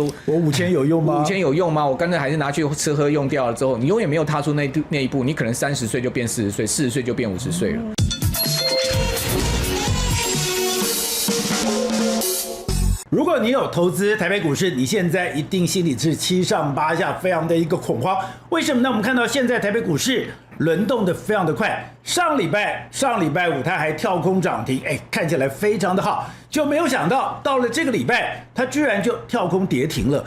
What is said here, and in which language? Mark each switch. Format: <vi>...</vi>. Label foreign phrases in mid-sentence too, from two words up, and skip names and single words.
<zh>我5000有用嗎？5000 有用嗎？我乾脆還是拿去吃喝用掉了之後，你永遠沒有踏出那一步，你可能30歲就變40歲，40歲就變50歲了。如果你有投資台北股市，你現在一定心裡是七上八下，非常的一個恐慌。為什麼呢？我們看到現在台北股市輪動的非常的快，上禮拜五它還跳空漲停，看起來非常的好，就沒有想到到了這個禮拜，它居然就跳空跌停了。</zh>